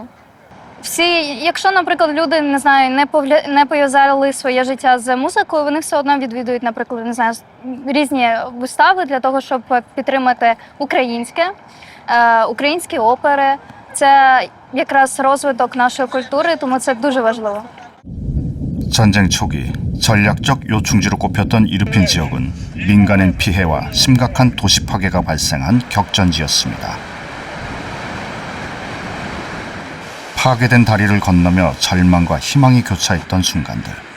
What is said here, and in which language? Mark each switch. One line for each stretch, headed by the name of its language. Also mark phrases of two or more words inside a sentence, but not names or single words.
Ukrainian: Всі, якщо, наприклад, люди, не знаю, не пов'язали своє життя з музикою, вони все одно відвідують, наприклад, не знаю, різні вистави для того, щоб підтримати українські опери. Це якраз розвиток нашої культури, тому це дуже важливо.
Korean: 전쟁 초기 전략적 요충지로 꼽혔던 이르핀 지역은 민간인 피해와 심각한 도시 파괴가 발생한 격전지였습니다. 파괴된 다리를 건너며 절망과 희망이 교차했던 순간들.